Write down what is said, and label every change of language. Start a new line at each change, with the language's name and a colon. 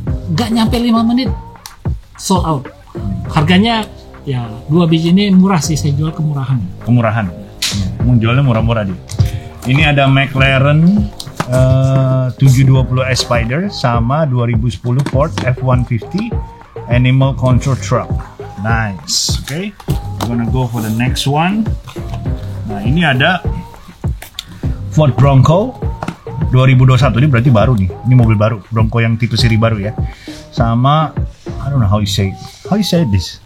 Indonesian: Nggak nyampe 5 menit sold out. Harganya ya 2 biji ini murah sih, saya jual kemurahan. Emang jualnya murah-murah dia. Ini ada McLaren 720S Spider sama 2010 Ford F-150 Animal Control Truck.
English: Nice. Okay, we're gonna go for the next one.
Indonesian: Nah ini ada Ford Bronco 2021, ini berarti baru nih. Ini mobil baru, Bronco yang tipe seri baru ya. Sama
English: I don't know how you say this.